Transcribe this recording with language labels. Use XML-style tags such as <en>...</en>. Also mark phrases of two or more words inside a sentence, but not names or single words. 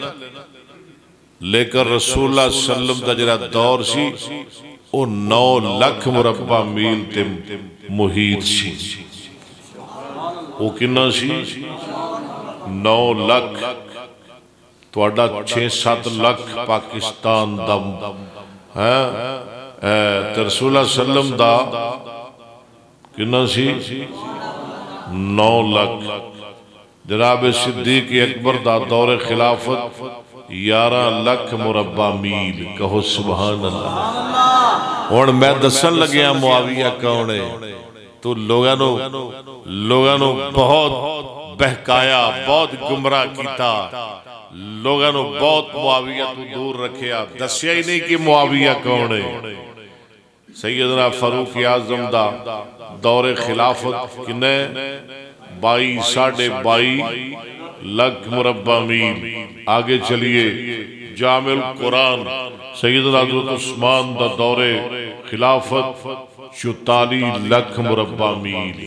<pa>لیکن رسول اللہ</pa> <ar>صلی اللہ علیہ وسلم</ar> <pa>دا جڑا دور سی او 9 لاکھ مربع میل تے محیط سی، او کنہ سی 9 لاکھ، توڑا 6-7 لاکھ پاکستان دم رسول اللہ</pa> <ar>صلی اللہ علیہ وسلم</ar> <pa>دا کنہ سی 9 لاکھ۔ جناب صدیق اکبر دا دور خلافت 11 لاکھ مربع میل، کہو</pa> <ar>سبحان اللہ۔</ar> <pa>اور میں دسن لگیا معاویہ کونے تو لوگاں نو بہت بہکایا، بہت گمراہ کیتا، لوگاں نو بہت معاویہ تو دور رکھیا، دسیا ہی نہیں کہ معاویہ کونے۔ سیدنا فاروق اعظم دا دور خلافت کنے 22.5 لاکھ مربع میل۔ آگے چلیے جامع القرآن سیدنا حضرت عثمان دا دور خلافت 44 لاکھ مربع میل۔</pa>